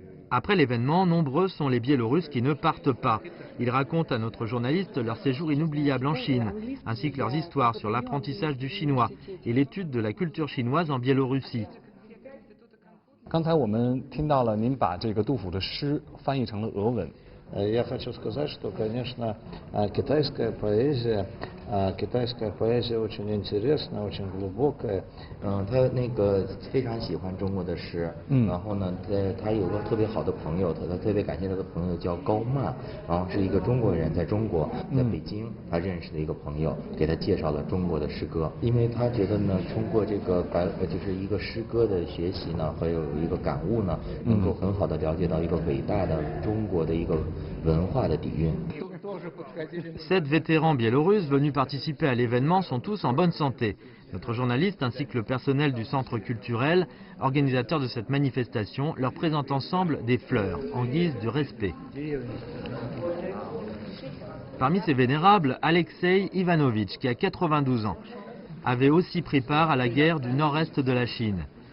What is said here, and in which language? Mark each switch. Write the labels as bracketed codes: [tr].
[fr] Après l'événement, nombreux sont les Biélorusses qui ne partent pas. Ils racontent à notre journaliste leur séjour inoubliable en Chine, ainsi que leurs histoires sur l'apprentissage du chinois et l'étude de la culture chinoise en Biélorussie. [zh] 刚才我们听到了您把这个杜甫的诗翻译成了俄文。 [ru] Я хочу сказать, что, конечно, китайская поэзия очень интересная, очень глубокая. [zh] 他那个非常喜欢中国的诗，然后呢，他有个特别好的朋友，他特别感谢他的朋友叫高曼，然后是一个中国人，在中国，在北京他认识的一个朋友，给他介绍了中国的诗歌，因为他觉得呢，通过这个就是一个诗歌的学习呢，还有一个感悟呢，能够很好的了解到一个伟大的中国的一个文化的底蕴。 [fr] 7 vétérans biélorusses venus participer à l'événement sont tous en bonne santé. Notre journaliste ainsi que le personnel du centre culturel, organisateur de cette manifestation, leur présentent ensemble des fleurs en guise de respect. Parmi ces vénérables, Alexei Ivanovitch, qui a 92 ans, avait aussi pris part à la guerre du nord-est de la Chine.